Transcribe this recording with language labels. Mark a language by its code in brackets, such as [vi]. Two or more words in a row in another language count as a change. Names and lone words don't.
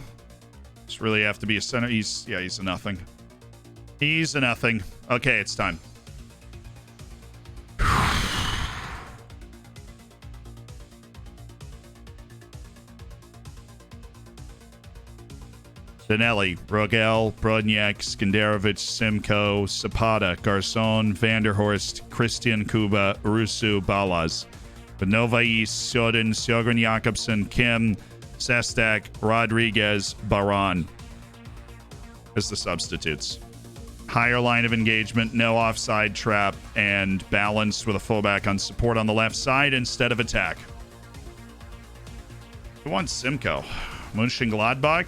[en] Just really have to be a center. He's a nothing. He's a nothing. Okay, it's time. Danelli, Rogel, Brodniak, Skenderovic, Simcoe, Zapata, Garçon, Vanderhorst, Christian Kuba, Rusu, Balaz. Benovais, Sjöden, Sjogren Jakobsen, Kim, Sestak, Rodriguez, Baran as the substitutes. Higher line of engagement, no offside trap, and balanced with a fullback on support on the left side instead of attack. Who wants Simcoe? Mönchengladbach?